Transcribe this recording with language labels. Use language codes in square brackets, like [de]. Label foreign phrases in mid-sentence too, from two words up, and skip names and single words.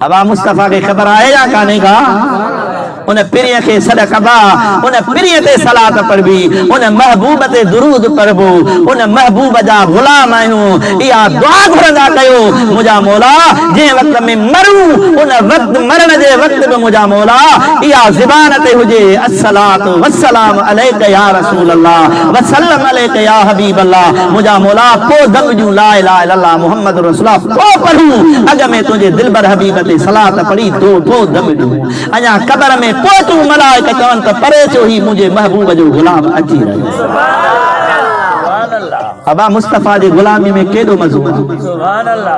[sd] अबा मुस्तफा के खबर आहे या कान्हे का उन पिरीअ खे सॾ कबा उन पिरीअ ते सलात पढ़बी उन महबूब ते दुरूद पढ़बो उन महबूब जा गुलाम आहियूं इहा दुआ घुरंदा कयो मुंहिंजा मौला जंहिं वक़्त में मरूं उन वक़्त मरण जे वक़्त में मुंहिंजा मौला इहा ज़बान ते हुजे [ar] الصلاة والسلام عليك يا رسول الله والسلام عليك يا حبيب الله [sd] मुंहिंजा मौला पोइ दम जूं [ar] لا إله إلا الله محمد رسول الله [sd] पोइ पढ़ूं अॻ में तुंहिंजे दिलबर हबीब ते सलात पढ़ी तो दम ॾियूं अञा क़बर में पोइ तूं मलाइका चवनि त परे चो ही मुंहिंजे महबूब जो गुलाम अची रहियो [ar] سبحان الله [sd] अबा मुस्तफा जे गुलामी में केॾो मज़ो आहे [ar] سبحان الله